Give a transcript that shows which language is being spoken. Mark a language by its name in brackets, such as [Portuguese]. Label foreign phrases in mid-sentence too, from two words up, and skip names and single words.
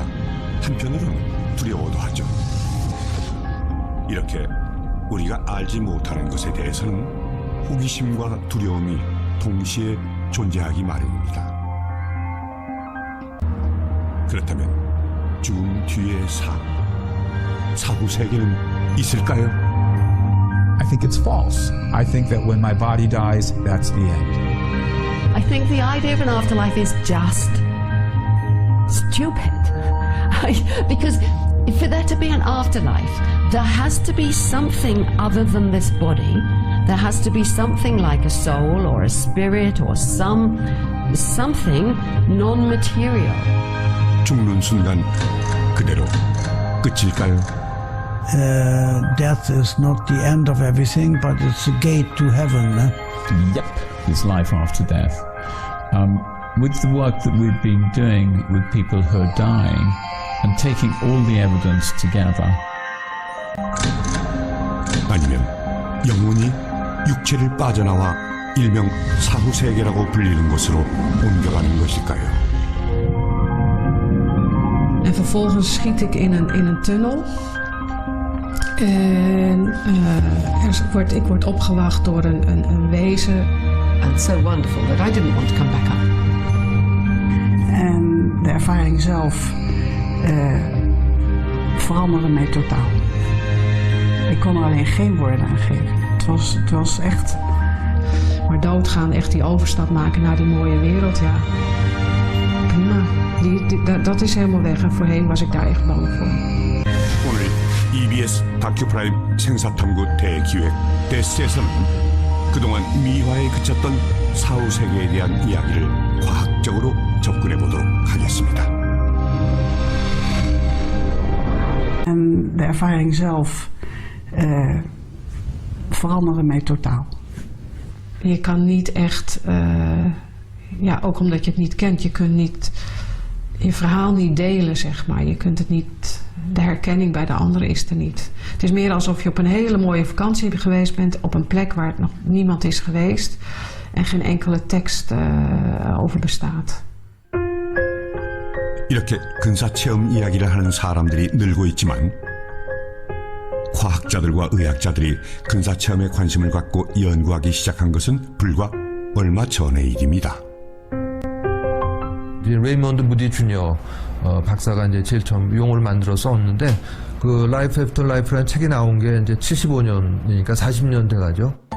[Korean] 한편으로는 두려워도 하죠. 이렇게 우리가 알지 못하는 것에 대해서는 호기심과 두려움이 동시에 존재하기 마련입니다. 그렇다면 죽음 뒤의 사후 세계는 있을까요? [English] I think it's false. I think that when my body dies, that's the end. I think the idea of an afterlife is just stupid. Because for there to be an afterlife, there has to be something other than this body. There has to be something like a soul or a spirit or something non-material. [Korean] 죽는 순간 그대로 끝일까요? [English] Death is not the end of everything, but it's a gate to heaven. Yep, there's life after death. With the work that we've been doing with people who are dying and taking all the evidence together. [Korean] 아니면 영혼이 육체를 빠져나와 일명 사후 세계라고 불리는 곳으로 옮겨가는 것일까요? [Dutch] En vervolgens schiet ik in een tunnel. En ik word opgewacht door een wezen. [English] And so wonderful that I didn't want to come back up. [Dutch] En de ervaring zelf veranderde mij totaal. Ik kon er alleen geen woorden aan geven. Het was echt... Maar doodgaan, echt die overstap maken naar die mooie wereld, ja. Prima. Dat is helemaal weg. En voorheen was ik daar echt bang voor. [Korean] 오늘 EBS 다큐프라임 생사탐구 대기획 데스에서는 그동안 미화에 그쳤던 사후 세계에 대한 이야기를 과학적으로 접근해 보도록 하겠습니다. [Dutch] En de ervaring zelf veranderde mij totaal. Je kan niet echt... ook omdat je het niet kent, je kunt niet je verhaal niet delen, zeg maar. Je kunt het niet, de herkenning bij de anderen is er niet. Het is meer alsof je op een hele mooie vakantie geweest bent op een plek waar nog niemand is geweest en geen enkele tekst over bestaat. [Korean] 이렇게 근사체험 이야기를 하는 사람들이 늘고 있지만 과학자들과 의학자들이 근사체험에 관심을 갖고 연구하기 시작한 것은 불과 얼마 전의 일입니다. 레이먼드 무디 주니어 박사가 이제 제일 처음 용어를 만들어 썼는데 그 라이프 애프터 라이프라는 책이 나온 게 이제 75년이니까 40년 돼가죠.